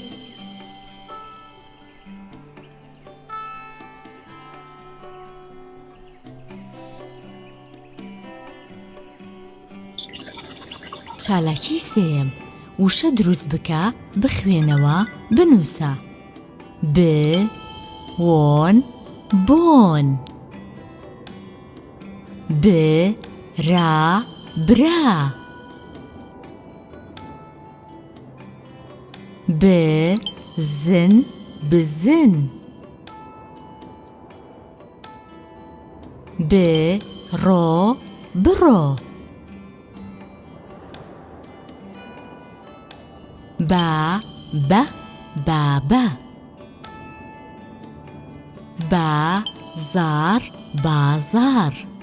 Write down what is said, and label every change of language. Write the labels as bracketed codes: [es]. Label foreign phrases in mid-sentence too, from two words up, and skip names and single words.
[ckb] چالاکی سێم وشە دروست بکە بخوێنەوە بنووسە. ب وۆن بۆن. ب را برا. ب زن بزن. ب ڕۆ بڕۆ. با بابا. بازار بازار.